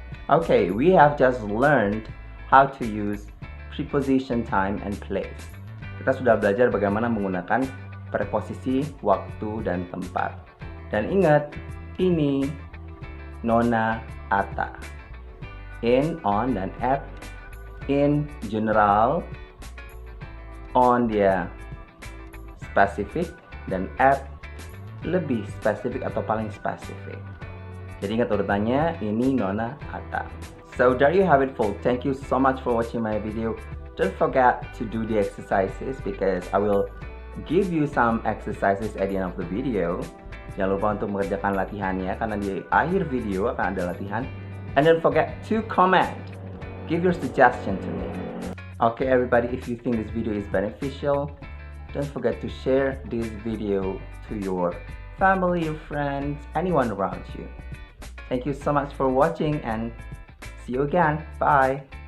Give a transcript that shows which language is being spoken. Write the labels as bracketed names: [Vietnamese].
[English] Okay, we have just learned how to use preposition time and place. [Indonesian] Kita sudah belajar bagaimana menggunakan preposisi waktu dan tempat. Dan ingat, ini, nona, ata. In, on, dan at. [English] In general, [Indonesian] on dia spesifik, dan at lebih spesifik atau paling spesifik. Jadi ingat urutannya, ini Nona Atta. [English] So there you have it, folks. Thank you so much for watching my video. Don't forget to do the exercises because I will give you some exercises at the end of the video. [Indonesian] Jangan lupa untuk mengerjakan latihannya karena di akhir video akan ada latihan. [English] And don't forget to comment. Give your suggestion to me. Okay, everybody, if you think this video is beneficial, don't forget to share this video to your family, your friends, anyone around you. Thank you so much for watching and see you again. Bye.